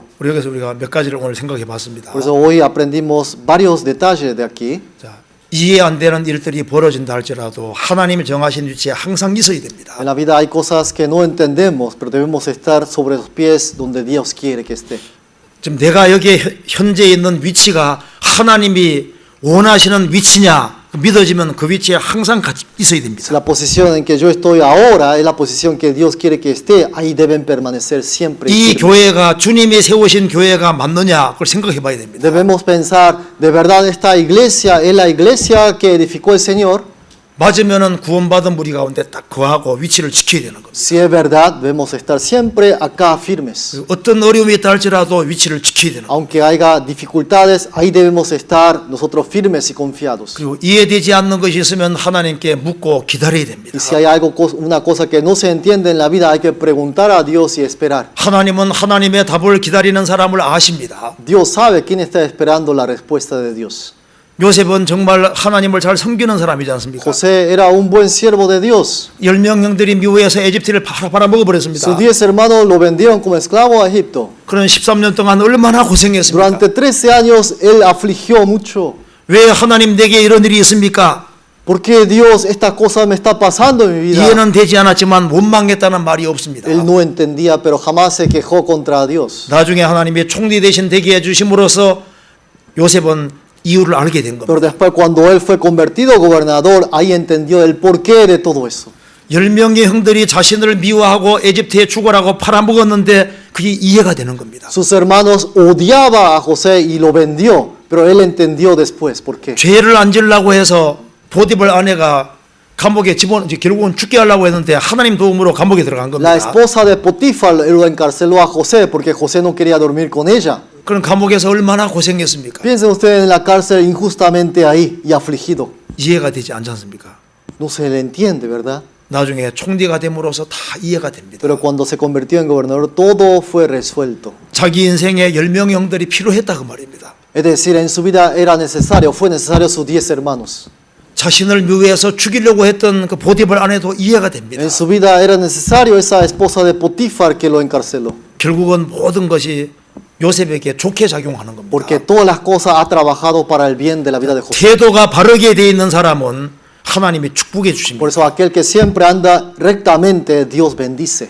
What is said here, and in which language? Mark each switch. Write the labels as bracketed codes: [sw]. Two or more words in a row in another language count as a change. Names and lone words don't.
[ko] 우리 여기서 우리가 몇 가지를 오늘 생각해 봤습니다. [es] Por eso hoy aprendimos varios detalles de aquí. [ko] 자, 이해 안 되는 일들이 벌어진다 할지라도 하나님이 정하신 위치에 항상 있어야 됩니다. [es] En la vida hay cosas que no entendemos, pero debemos estar sobre los pies donde Dios quiere que esté. [ko] 지금 내가 여기에 현재 있는 위치가 하나님이 원하시는 위치냐 믿어지면 그 위치에 항상 같이 있어야 [es] Si [ko] 됩니다. [es] la posición en que yo estoy ahora es la posición que Dios quiere que esté, ahí deben permanecer siempre. [ko] 이 [es] firmes. [ko] 교회가 주님이 세우신 교회가 맞느냐 그걸 생각해 봐야 됩니다. [es] Debemos pensar, ¿de verdad esta iglesia es la iglesia que edificó el Señor? [ko] 맞으면은 구원받은 무리 가운데 딱 거하고 위치를 지켜야 되는 겁니다. [es] Si es verdad, debemos estar siempre acá firmes. [ko] 어떤 어려움이 있다 할지라도 위치를 지켜야 되는 겁니다. [es] Aunque haya dificultades, ahí debemos estar nosotros firmes y confiados. [ko] 그리고 이해되지 않는 것이 있으면 하나님께 묻고 기다려야 됩니다. [es] Y si hay algo, una cosa que no se entiende en la vida, hay que preguntar a Dios y esperar. [ko] 하나님은 하나님의 답을 기다리는 사람을 아십니다. [es] Dios sabe quién está esperando la respuesta de Dios. [ko] 요셉은 정말 하나님을 잘 섬기는 사람이지 않습니까? [es] José era un buen siervo de Dios. [ko] 10명 형들이 미워해서 에집트를 팔아 먹어버렸습니다. [es] Sus 10 hermanos lo vendieron como esclavo a Egipto. [ko] 그런 13년 동안 얼마나 고생했습니까? [es] Durante 13 años él afligió mucho. [ko] 왜 하나님 내게 이런 일이 있습니까? [es] ¿Por qué Dios esta cosa me está pasando en mi vida? [ko] 이해는 되지 않았지만 원망했다는 말이 없습니다. [es] Él no entendía, pero jamás se quejó contra Dios. [ko] 나중에 하나님이 총리 대신 되게 해주심으로써 요셉은 이유를 알게 된 겁니다. [es] Pero después cuando él fue convertido gobernador, ahí entendió el porqué de todo eso. [ko] 10명의 형들이 자신을 미워하고 에집트에 죽어라고 팔아먹었는데 그게 이해가 되는 겁니다. [es] Sus hermanos odiaban a José y lo vendió, pero él entendió después por qué. [ko] 죄를 안 지으려고 해서 보디발 아내가 감옥에 결국은 죽게 하려고 했는데 하나님 도움으로 감옥에 들어간 겁니다. [es] La esposa de Potifar lo encarceló a José porque José no quería dormir con ella. [ko] 그런 감옥에서 얼마나 고생했습니까? [es] Piensen ustedes en la cárcel injustamente ahí y afligido. [ko] 이해가 되지 않지 않습니까? [es] No se le entiende, ¿verdad? [ko] 나중에 총리가 됨으로써 다 이해가 됩니다. [es] Pero cuando se convirtió en gobernador, todo fue resuelto. [ko] 자기 인생에 10명의 형들이 필요했다 그 말입니다. [es] Es decir, en su vida era necesario, fue necesario sus 10 hermanos. [ko] 자신을 미워해서 죽이려고 했던 그 보디발 아내도 이해가 됩니다. [es] En su vida era necesario esa esposa de Potifar que lo encarceló. [ko] 결국은 모든 것이 요셉에게 좋게 작용하는 겁니다. [es] Porque todas las cosas ha trabajado para el bien de la vida de José. [ko] 태도가 바르게 돼 있는 사람은 하나님이 축복해 주십니다. [es] Por eso aquel que siempre anda rectamente, Dios bendice.